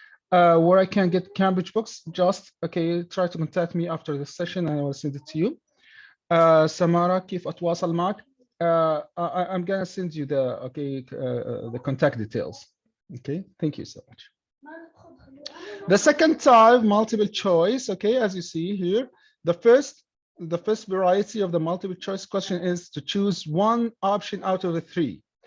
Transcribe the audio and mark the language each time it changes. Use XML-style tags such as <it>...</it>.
<en>Where I can get Cambridge books, just okay. Try to contact me after the session and I will send it to you.</en> <ar>Samara, كيف أتواصل معك?</ar> <en>I'm gonna send you the contact details. Okay. Thank you so much. The second type, multiple choice. Okay, as you see here, the first variety of the multiple choice question is to choose one option out of the 3.</en>